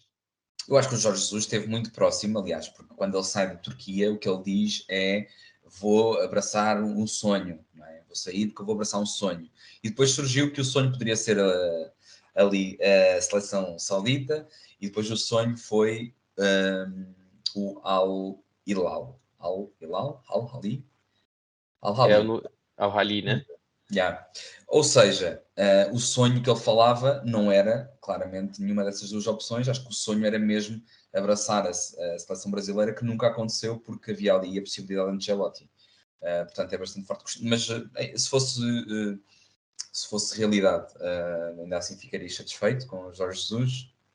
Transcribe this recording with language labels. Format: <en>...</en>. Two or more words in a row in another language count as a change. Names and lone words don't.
<pt>Eu acho que o Jorge Jesus esteve muito próximo, aliás, porque quando ele sai da Turquia, o que ele diz é: vou abraçar um sonho, não é? Vou sair porque eu vou abraçar um sonho. E depois surgiu que o sonho poderia ser ali a seleção saudita, e depois o sonho foi o Al-Hilal. Al-Hilal? Al-Hali? Al-Hali. Ao Rally, né? Yeah. Ou seja, o sonho que ele falava não era claramente nenhuma dessas duas opções. Acho que o sonho era mesmo abraçar a seleção brasileira, que nunca aconteceu porque havia ali a possibilidade de Ancelotti. Portanto, é bastante forte. Mas se fosse realidade, ainda assim ficaria satisfeito com o Jorge Jesus.</pt>